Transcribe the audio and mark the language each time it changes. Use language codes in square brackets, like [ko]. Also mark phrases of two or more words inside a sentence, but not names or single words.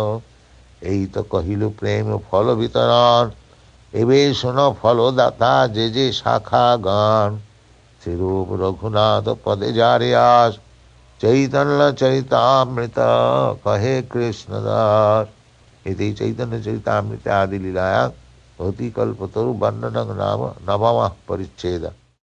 [bn] এই তো কহিল প্রেম ফল বিতরণ, এবে শোনো ফলদাতা যে যে শাখা গান। শ্রীরূপ রঘুনাথ পদে যারে আস, চৈতন্য চরিতামৃত কহে কৃষ্ণদাস। [sa] इति चैतन्य चरितामृते आदि लीलायां भवती कल्पतरु वर्णनं नाम नवमः परिच्छेदः।